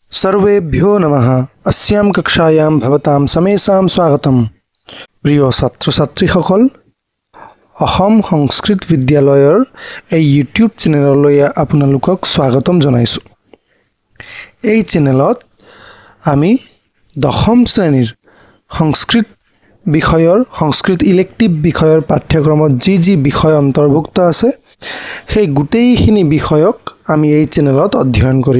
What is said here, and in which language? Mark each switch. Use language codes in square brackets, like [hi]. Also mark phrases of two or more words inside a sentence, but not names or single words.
[sa] सर्वेभ्यो नमः। अस्याम कक्षायाम भवतां समेषां स्वागतम। [as] प्रिय ছাত্ৰ ছাত্ৰীসকল, অসম সংস্কৃত বিদ্যালয়ৰ এই ইউটিউব চেনেললৈ আপোনালোকক স্বাগতম জনাইছোঁ। এই চেনেলত আমি দশম শ্ৰেণীৰ সংস্কৃত বিষয়ৰ সংস্কৃত ইলেক্টিভ বিষয়ৰ পাঠ্যক্ৰমত যি বিষয় অন্তৰ্ভুক্ত আছে সেই গোটেইখিনি বিষয়ক আমি এই চেনেলত অধ্যয়ন কৰিম।